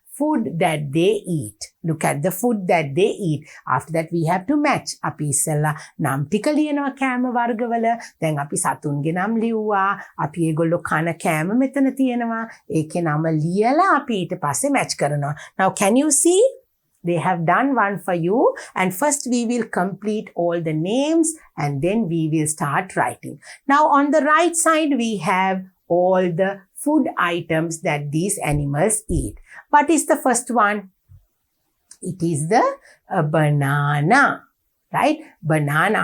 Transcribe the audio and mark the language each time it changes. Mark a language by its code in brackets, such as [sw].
[en] food that they eat. Look at the food that they eat. After that we have to match. [si] අපි ඉස්සෙල්ලා නම් ටික ලියනවා කෑම වර්ගවල. දැන් අපි සතුන්ගේ නම් ලිව්වා. අපි ඒගොල්ලෝ කන කෑම මෙතන තියෙනවා. ඒකේ නම ලියලා අපි ඊට පස්සේ match කරනවා. [en] Now can you see? They have done one for you, and first we will complete all the names and then we will start writing. Now on the right side we have all the food items that these animals eat. What is the first one? It is the banana, right? Banana.